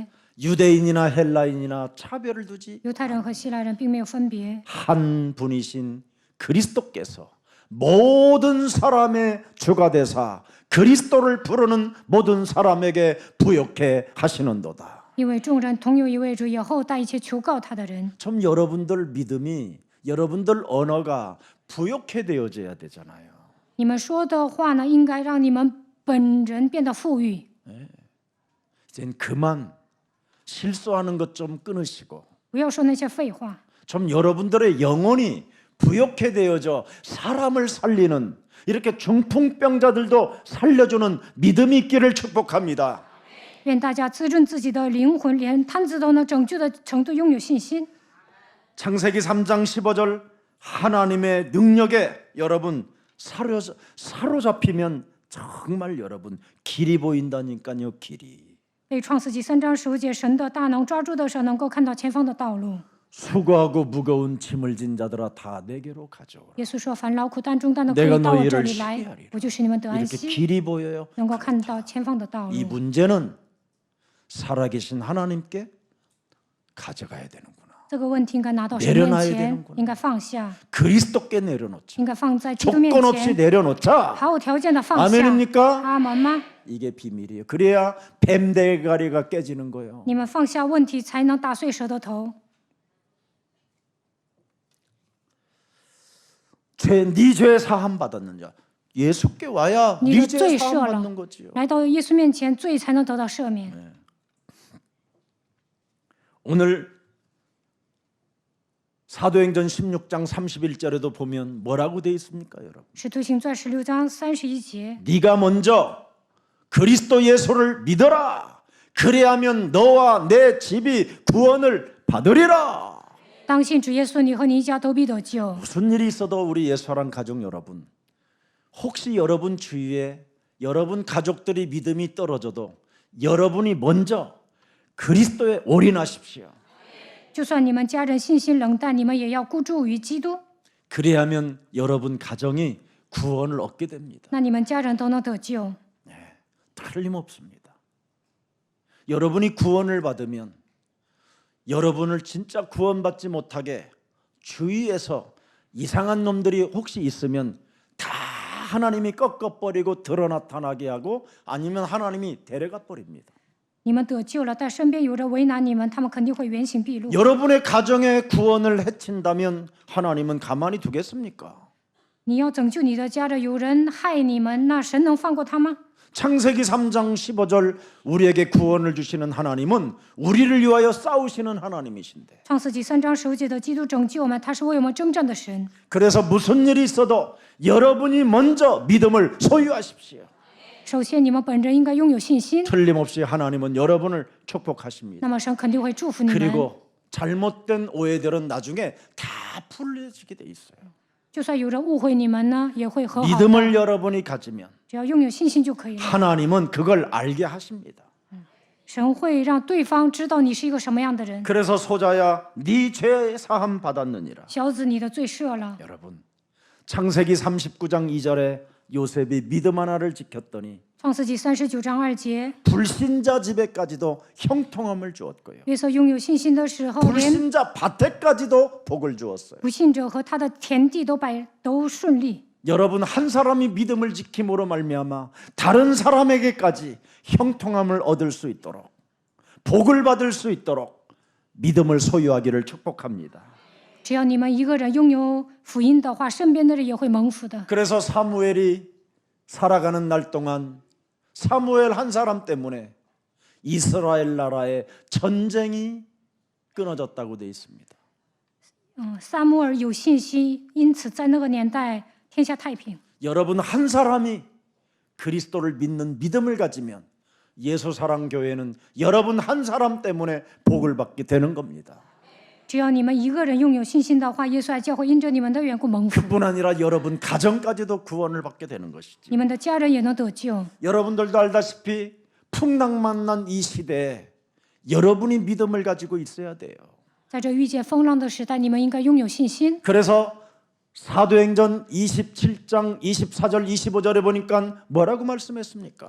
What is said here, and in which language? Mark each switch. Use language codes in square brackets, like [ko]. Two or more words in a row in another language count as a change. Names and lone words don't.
[ko] 유대인이나 헬라인이나 차별을 두지 [zh] 犹太人和希腊人并没有分别， [ko] 한 분이신 그리스도께서 모든 사람의 주가 되사 그리스도를 부르는 모든 사람에게 부욕해 하시는도다. [zh] 因为众人同有一位主，以后带一切求告他的人。 [ko] 좀 여러분들 믿음이 여러분들 언어가 부욕해 되어져야 되잖아요. [zh] 你们说的话呢，应该让你们本人变得富裕。 [ko] 이젠 그만 실수하는 것 좀 끊으시고 [zh] 不要说那些废话， [ko] 좀 여러분들의 영혼이 부욕해 되어져 사람을 살리는 이렇게 중풍병자들도 살려주는 믿음이 있기를 축복합니다. [zh] 愿大家滋润自己的灵魂，连瘫子都能拯救的程度拥有信心。 [ko] 창세기 3장 15절 하나님의 능력에 여러분 사로잡히면 정말 여러분 길이 보인다니까요. 길이. [zh] 被创世纪3章15节神的大能抓住的时候，能够看到前方的道路。 [ko] 수고하고 무거운 짐을 진 자들아 다 내게로 가져오라. [zh] 耶稣说：“凡劳苦担重担的，可 [ko] 내가 [zh] 以到我这 [ko] 너희를 [zh] 里来， [ko] 시기하리라. [zh] 我就使你们得安 [ko] 이렇게 [zh] 息， [ko] 길이 보여요. [zh] 能够看到前方的道 [ko] 이 [zh] 路。 [ko] 문제는 살아계신 하나님께 가져가야 되는구나. [zh] 这个问题应该拿到神 [ko] 내려놔야 [zh] 面前， [ko] 되는구나. [zh] 应该放下， [ko] 그리스도께 내려놓자. [zh] 应该放在基督面 [ko] 조건 없이 [zh] 前， [ko] 내려놓자. [zh] 毫无条件的放下。 [ko] 아멘입니까? [zh] 阿门吗？ [ko] 이게 비밀이에요. 그래야 뱀 대가리가 깨지는 거예요. [zh] 你们放下问题，才能打碎蛇的头。 [ko] 네 죄 사함 받았는 자. 예수께 와야 네 죄 사함 받는 거지요. [zh] 来到耶稣面前，罪才能得到赦免。 [ko] 오늘 사도행전 16장 31절에도 보면 뭐라고 돼 있습니까, 여러분? [zh] 使徒行传16章31节， [ko] 네가 먼저 그리스도 예수를 믿어라. 그래야면 너와 내 집이 구원을 받으리라. [zh] 当信主耶稣，你和你一家都必得救。 [ko] 무슨 일이 있어도 우리 예수랑 가족 여러분, 혹시 여러분 주위에 여러분 가족들이 믿음이 떨어져도 여러분이 먼저 그리스도에 올인하십시오. [zh] 就算你们家人信心冷淡，你们也要孤注于基督， [ko] 그래야면 여러분 가정이 구원을 얻게 됩니다. [zh] 那你们家人都能得救。 [ko] 틀림없습니다. 여러분이 구원을 받으면 여러분을 진짜 구원받지 못하게 주위에서 이상한 놈들이 혹시 있으면 다 하나님이 꺾어버리고 드러 나타나게 하고 아니면 하나님이 데려가 버립니다. [zh] 你们得救了，但身边有人为难你们，他们肯定会原形毕露。 [ko] 여러분의 가정의 구원을 해친다면 하나님은 가만히 두겠습니까? [zh] 你要拯救你的家人，有人害你们，那神能放过他吗？ [ko] 창세기 3장 15절 우리에게 구원을 주시는 하나님은 우리를 위하여 싸우시는 하나님이신데 [zh] 创世纪3章15节的基督拯救我们，他是为我们征战的神。 [ko] 그래서 무슨 일이 있어도 여러분이 먼저 믿음을 소유하십시오. [zh] 首先，你们本人应该拥有信心， [ko] 틀림없이 하나님은 여러분을 축복하십니다. [zh] 那么神肯定会祝福你们。 [ko] 그리고 잘못된 오해들은 나중에 다 풀려지게 돼 있어요. [zh] 就算有人误会你们呢，也会和好的。 [ko] 믿음을 여러분이 가지면 [zh] 只要拥有信心就可以了。 [ko] 하나님은 그걸 알게 하십니다. [zh] 神会让对方知道你是一个什么样的人。 [ko] 그래서 소자야 네 죄 사함 받았느니라. [zh] 小子，你的罪赦了。 [ko] 여러분 창세기 39장 2절에 요셉이 믿음 하나를 지켰더니 [zh] 创世纪39章2节， [ko] 불신자 집에까지도 형통함을 주었고요. [zh] 约瑟拥有信心的时候，连 [ko] 불신자 밭에까지도 복을 주었어요. [zh] 不信者和他的田地都顺利。 [ko] 여러분 한 사람이 믿음을 지킴으로 말미암아 다른 사람에게까지 형통함을 얻을 수 있도록 복을 받을 수 있도록 믿음을 소유하기를 축복합니다. [zh] 只要你们一个人拥有福音的话，身边的人也会蒙福的。 [ko] 그래서 사무엘이 살아가는 날 동안 사무엘 한 사람 때문에 이스라엘 나라의 전쟁이 끊어졌다고 되어 있습니다. [zh] 撒母耳有信心，因此在那个年代天下太平。 [ko] 여러분 한 사람이 그리스도를 믿는 믿음을 가지면 예수사랑교회는 여러분 한 사람 때문에 복을 받게 되는 겁니다. [zh] 只要你们一个人拥有信心的话，耶稣爱教会因着你们的缘故蒙福， [ko] 그뿐 아니라 여러분 가정까지도 구원을 받게 되는 것이죠. [zh] 你们的家人也能得救。 [ko] 여러분들도 알다시피 풍랑만난 이 시대에 여러분이 믿음을 가지고 있어야 돼요. [zh] 在这遇见风浪的时代，你们应该拥有信心。 [ko] 그래서 사도행전 27장 24절 25절에 보니까 뭐라고 말씀했습니까?